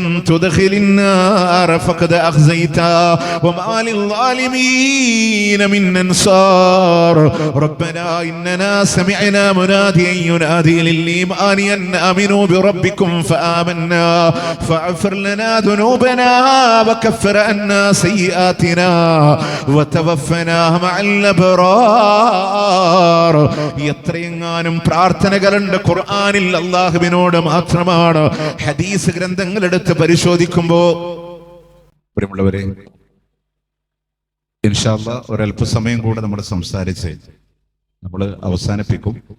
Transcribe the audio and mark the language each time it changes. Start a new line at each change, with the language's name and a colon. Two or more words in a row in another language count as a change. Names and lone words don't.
Arabic: تدخل النار فقد أخزيته وما للظالمين من أنصار ربنا إننا سمعنا مناديا ينادي للإيمان أن آمنوا بربكم فآمنا فاغفر لنا ذنوبنا وكفر عنا سيئاتنا وتوفنا مع الأبرار.
Malayalam: എത്രയെങ്ങാനും പ്രാർത്ഥനകളുണ്ട് ഖുർആനിൽ അല്ലാഹുവിനോട് മാത്രമാണ്. ഹദീസ് ഗ്രന്ഥങ്ങൾ എടുത്ത് പരിശോധിക്കുമ്പോൾ പ്രിയമുള്ളവരെ,
Arabic: إن شاء الله
Malayalam: ഒരല്പസമയം കൂടെ നമ്മൾ സംസാരിച്ച് നമ്മൾ അവസാനിപ്പിക്കും.